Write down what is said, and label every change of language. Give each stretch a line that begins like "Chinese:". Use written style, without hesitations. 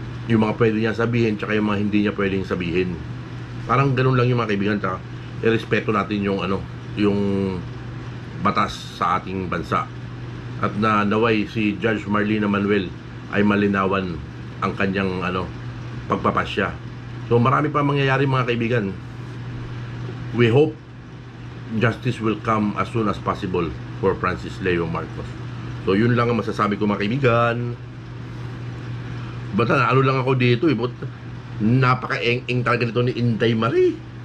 Filipino: Yung mga pwede niya sabihin tsaka yung mga hindi niya pwedeng sabihin. Parang ganun lang yung mga kaibigan. Tsaka irespeto natin yung yung batas sa ating bansa. At naway si Judge Marlena Manuel ay malinawan ang kanyang pagpapasya. So marami pa mangyayari mga kaibigan.
English: We hope justice will come as soon as possible for Francis Leo Marcos.
Filipino: So yun lang ang masasabi ko mga kaibigan. Basta lang ako dito eh. Napaka-eng-eng talaga nito ni Inday Marie.